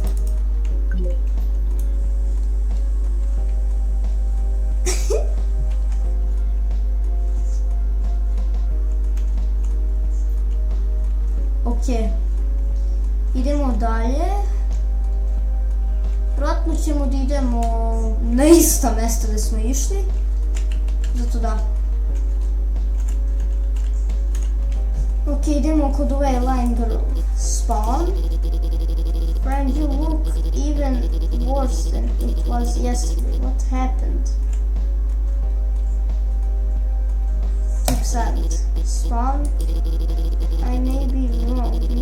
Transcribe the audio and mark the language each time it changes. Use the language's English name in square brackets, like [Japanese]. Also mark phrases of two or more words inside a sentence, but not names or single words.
[Serbian] Ok, idemo dalje. Vjerojatno ćemo da idemo na ista mesta gdje smo išli. Zato da. Ok, idemo kod ove [English] line girl. Spawn. Friend, you look even worse than it was yesterday. What happened? Keep silent. Spawn. I may be wrong.